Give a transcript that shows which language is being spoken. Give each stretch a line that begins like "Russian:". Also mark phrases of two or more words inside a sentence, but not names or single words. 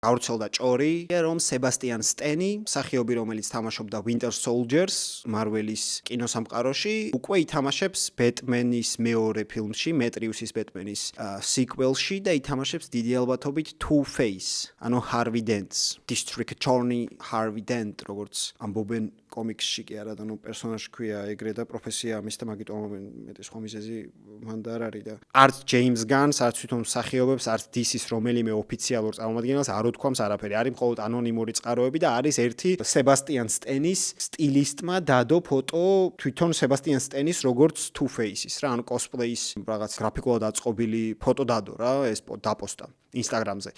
Georgian: გავრცელდა ჭორი, რომ სებასტიან სტენი, მსახიობი, რომელიც თამაშობდა Winter Soldiers, Marvel-ის კინოსამყაროში, უკვე ითამაშებს Batman-ის მეორე ფილმში, მეტრიუსის Batman-ის sequel-ში და ითამაშებს დიდი ალბათობით Two-Face, ანუ Harvey Dent,
English: District Attorney
Georgian: Harvey Dent, როგორც ამბობენ კომიქსში კი არა და ნუ პერსონაჟი ქვია ეგრე და პროფესია ამის და მაგით ამობენ მეტი სხვა მიზეზი მან და არ არის და არც James Gunn-ს, არც თვითონ მსახიობებს, არც DC-ს რომელიმე ოფიციალურ წარმომადგენელს არ უთქვამს არაფერი. არის მხოლოდ ანონიმური წყაროები და არის ერთი Sebastian Stan-ის სტილისტმა დადო ფოტო თვითონ Sebastian Stan-ის როგორც Two-Face-ის რა, ანუ cosplay-ის რაღაც გრაფიკულად აწყობილი ფოტო დადო რა, ეს დაპოსტა Instagram-ზე.